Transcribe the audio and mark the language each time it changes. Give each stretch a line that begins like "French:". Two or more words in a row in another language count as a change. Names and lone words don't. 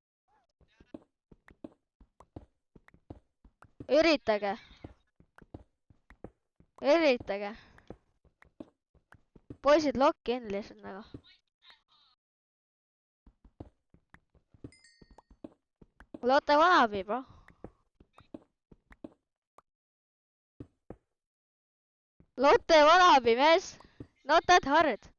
Estonian: Üritage. Üritage. Poisid,
English: lock in
Estonian: lihtsalt nagu. Lotte vanabi, bro. Lotte vanabi, mees.
English: Not that hard.